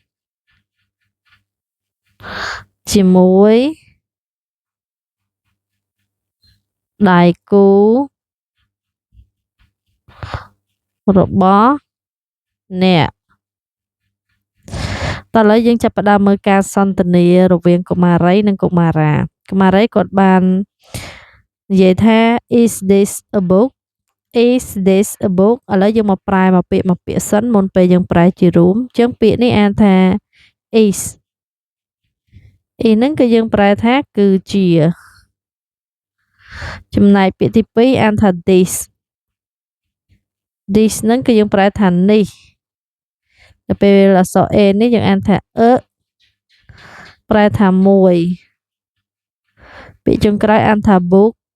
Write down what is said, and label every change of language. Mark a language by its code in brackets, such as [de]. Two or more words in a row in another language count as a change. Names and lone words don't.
[km] ជាមួយដៃគូរបស់អ្នកតោះឥឡូវយើងចាប់ផ្ដើមមើលការសន្ទ នារវាងកុមារីនិងកុមារាគាត់បាននិយាយថា [en] is this a book [km] ឥឡូវយើងមកប្រែមកពាក្យសិនមុនពេលយើងប្រែជារួមអញ្ចឹងពាក្យនេះអានថា is ហ្នឹងគឺយើងប្រែថាគឺជាចំណែកពាក្យទី2អានថា this ហ្នឹងគឺយើងប្រែថានេះដល់ពេលអក្សរ a នេះយើងអានថាប្រែថាមួយពាក្យចុងក្រោយអានថា book